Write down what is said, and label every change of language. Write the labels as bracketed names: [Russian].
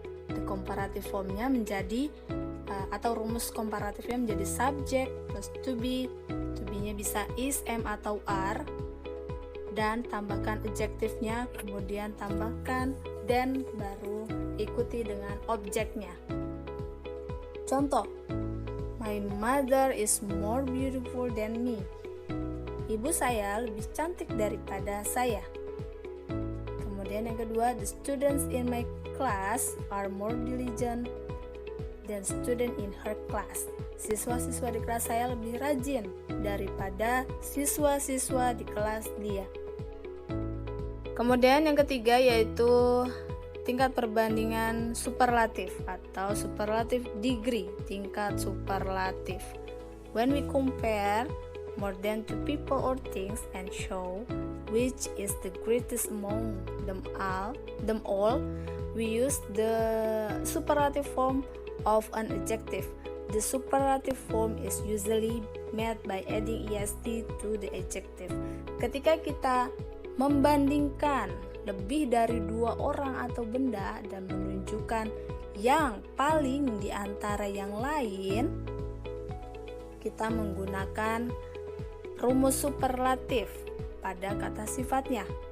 [Indonesian] The comparative formnya menjadi atau rumus komparatifnya menjadi subject plus to be-nya bisa is, am, atau are, dan tambahkan adjektifnya, kemudian tambahkan then, baru ikuti dengan objeknya. [English] Contoh, my mother is more beautiful than me. [Indonesian] Ibu saya lebih cantik daripada saya. Kemudian yang kedua, [English] the students in my class are more diligent than student in her class. [Indonesian] Siswa-siswa di kelas saya lebih rajin daripada siswa-siswa di kelas dia. Kemudian yang ketiga yaitu tingkat perbandingan superlatif atau superlative degree, tingkat superlatif. [English] When we compare more than two people or things and show which is the greatest among them all, we use the superlative form of an adjective. The superlative form is usually made by adding est to the adjective. [Indonesian] Ketika kita membandingkan lebih dari dua orang atau benda dan menunjukkan yang paling di antara yang lain, kita menggunakan rumus superlatif pada kata sifatnya.